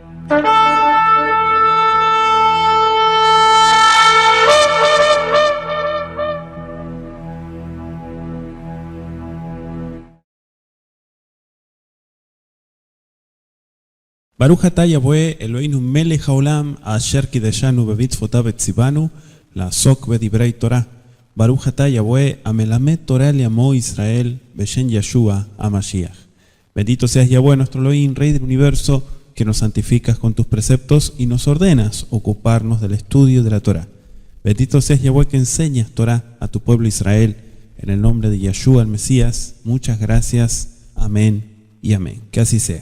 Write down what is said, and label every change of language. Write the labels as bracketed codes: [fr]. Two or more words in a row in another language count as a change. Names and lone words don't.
[he] ברוך אתה יהוה אלוהינו מלך העולם אשר קידשנו במצוותיו וציוונו לעסוק בדברי תורה. ברוך אתה יהוה המלמד תורה לעמו ישראל בשם ישוע המשיח. [es] Bendito seas Yahweh nuestro Elohim, Rey del universo, que nos santificas con tus preceptos y nos ordenas ocuparnos del estudio de la Torah. Bendito seas Yahweh que enseñas Torah a tu pueblo Israel. En el nombre de Yeshua el Mesías, muchas gracias. Amén y amén. Que así sea.